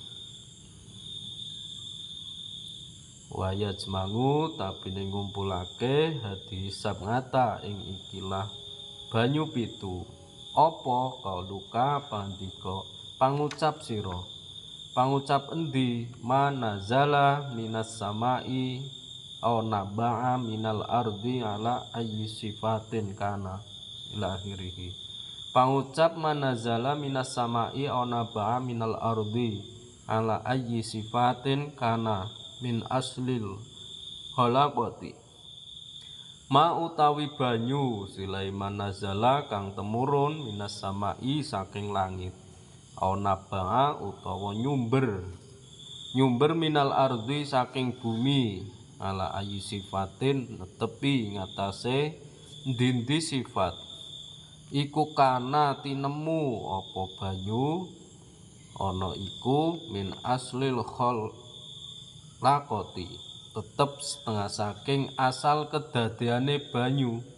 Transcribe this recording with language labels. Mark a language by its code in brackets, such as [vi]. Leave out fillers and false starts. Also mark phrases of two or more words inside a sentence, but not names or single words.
[ar] ويجمع [jv] tapine ngumpulake hadi sabngata ing ikilah banyu 7. Apa kauluka pandika pangucap sira. Pangucap endi [ar] منزل من السماء أو نبع من الأرض على أي صفة كان إلى آخره. Pangucap منزل من السماء أو نبع من الأرض على أي صفة كان من أصل الخلقة. [jv] Ma utawi banyu silai manazala kang temurun [ar] من السماء [jv] saking langit. [ar] أو نبع [jv] utawa nyumber [ar] من الأرض [jv] saking bumi [ar] على أي صفة [jv] netepi ngatasé ndi sifat iku kana tinemu apa banyu ana iku [ar] من أصل الخلقة [jv] tetep setengah saking asal kedadeane banyu.